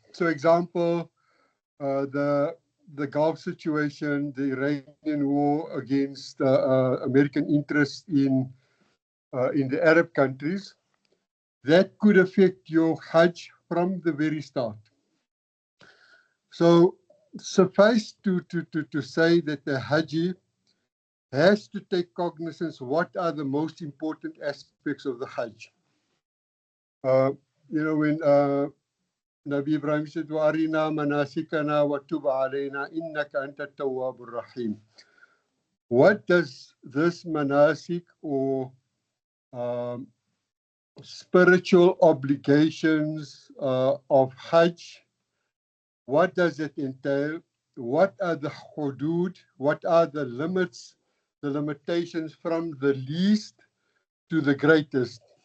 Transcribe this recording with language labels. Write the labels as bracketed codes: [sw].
[en] So, example, the Gulf situation, the Iranian war against American interests in the Arab countries, that could affect your Hajj from the very start. So suffice to say that the Hajj has to take cognizance what are the most important aspects of the Hajj. When Nabi Ibrahim said, [ar] وَأَرِنَا مَنَاسِكَنَا وَتُبْ عَلَيْنَا إِنَّكَ أَنْتَ التَّوَّابُ الرَّحِيمُ. [en] What does this manasik or spiritual obligations of Hajj, What does it entail? What are the hudud? What are the limits, the limitations from the least to the greatest?